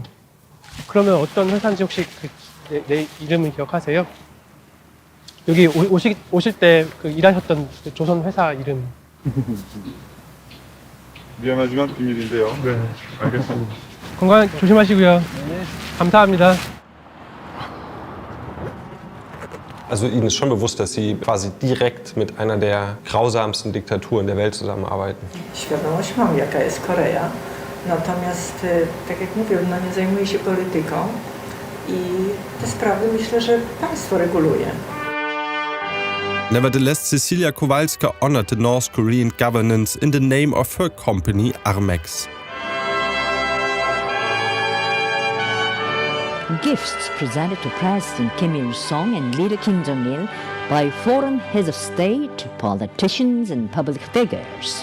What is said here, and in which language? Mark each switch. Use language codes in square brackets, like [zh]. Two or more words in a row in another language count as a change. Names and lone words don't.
[ko] 그러면 어떤 회사인지 혹시 내 이름을 기억하세요? 여기 오실 때 그 일하셨던 그 조선 회사 이름. 미안하지만 비밀인데요. 네, 알겠습니다. 건강 조심하시고요. 감사합니다. [de] Also Ihnen ist schon bewusst, dass Sie quasi direkt mit einer der grausamsten Diktaturen der Welt zusammenarbeiten. [pl] Świadomość mam, jaka jest Korea. Natomiast, tak jak mówię, no nie zajmuję się polityką i te sprawy myślę, że państwo reguluje. [en] Nevertheless, Cecilia Kowalska honored the North Korean governance in the name of her company Armex. Gifts presented to President Kim Il-sung and leader Kim Jong-il by foreign heads of state, politicians and public figures.